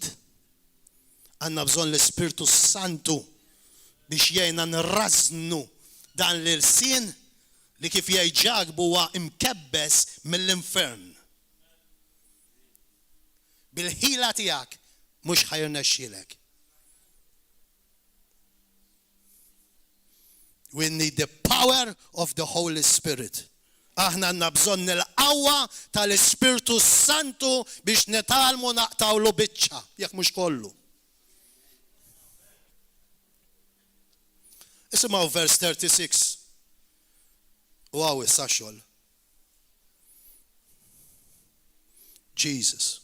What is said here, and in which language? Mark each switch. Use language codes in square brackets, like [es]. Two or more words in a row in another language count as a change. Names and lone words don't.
[mt] Għandna bżonn l-Ispirtu Santu biex jgħinna nirrażnu dan l-sien li kif jgħid ġagbu huwa imkebbes mill-infern. Bil-ħila tiegħek mhux ħajrnexxielek. [en] We need the power of the Holy Spirit. [mt] Aħna għandna bżonn il-qawwa tal-Ispirtu Santu biex nitalmu naqtawlu biċċa, jekk mhux kollu. Isimgħu vers 36. Wow, issa xogħol. Jesus.